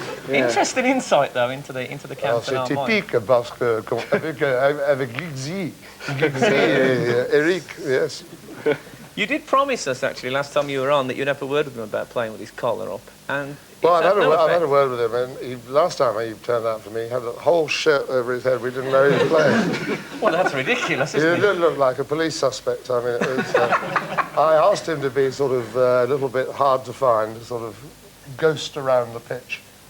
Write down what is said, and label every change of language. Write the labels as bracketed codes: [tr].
[en] Interesting insight, though, into the Cantona [fr] C'est typique parce que avec Giggsy et Eric, yes. [en] You did promise us, actually, last time you were on, that you'd have a word with him about playing with his collar up. And well, I've had a word with him, and last time he turned out for me, he had a whole shirt over his head. We didn't know he was playing. Well, that's ridiculous, isn't it? He did look like a police suspect. I mean, it was, I asked him to be sort of a little bit hard to find, sort of ghost around the pitch.